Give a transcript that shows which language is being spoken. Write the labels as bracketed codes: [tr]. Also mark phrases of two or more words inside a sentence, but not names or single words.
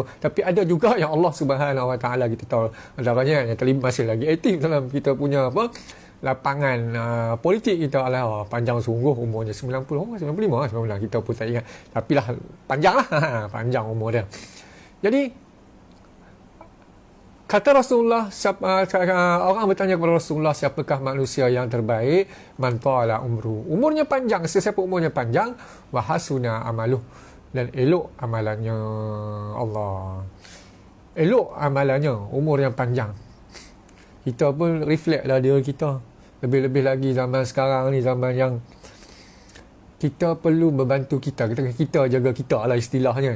[ms] Tapi ada juga yang Allah [ar] سبحانه وتعالى, [ms] kita tahu antaranya yang masih lagi aktif dalam kita punya lapangan politik kita lah, panjang sungguh umurnya 90, 95, 99 kita pun tak ingat. Tapi lah panjang lah, panjang umur dia. Jadi kata Rasulullah, orang bertanya kepada Rasulullah, siapakah manusia yang terbaik? [ar] من طال عمره. [ms] Umurnya panjang, sesiapa umurnya panjang, [ar] وحسن عمله, [ms] dan elok amalannya. Allah. Elok amalannya, umur yang panjang. Kita pun reflect lah diri kita. Lebih-lebih lagi zaman sekarang ni, zaman yang kita perlu membantu kita jaga kita lah istilahnya.